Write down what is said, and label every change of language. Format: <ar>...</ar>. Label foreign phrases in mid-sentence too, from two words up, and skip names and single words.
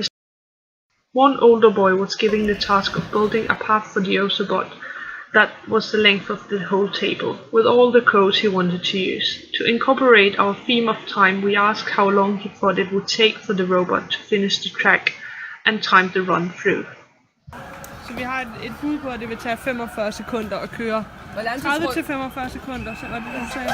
<en>One older boy was given the task of building a path for the Ozobot that was the length of the whole table, with all the codes he wanted to use. To incorporate our theme of time, we asked how long he thought it would take for the robot to finish the track and time the run through.</en> <da>Så vi har et bud på, at det vil tage 45 sekunder at køre. 30 til 45 sekunder, så var det du sagde?</da>